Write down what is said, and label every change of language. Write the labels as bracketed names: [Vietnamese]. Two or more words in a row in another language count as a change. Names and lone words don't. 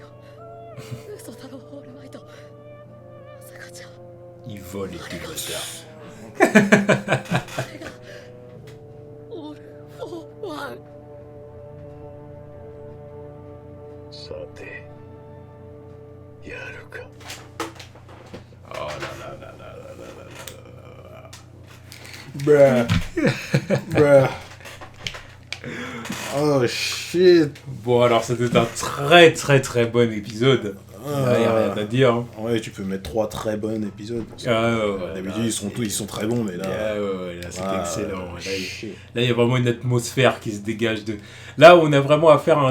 [Japanese] 嘘だろ、オールマイト。まさかじゃ。 [French] Il vole les [English] Big Boss. [Japanese] オールフォーワン。さて、やるか。 [French] Oh là là là là là là là là là. [English] Bruh. Bruh. Oh shit. [French] Bon, alors c'était un très très très bon épisode. Il n'y a rien à dire. Hein. Ouais, tu peux mettre 3 très bons épisodes. Parce que, Ouais, d'habitude, ils sont très bons, mais là. Ouais, là c'était excellent. Shit. Là, il y a vraiment une atmosphère qui se dégage de. Là, on a vraiment à faire un.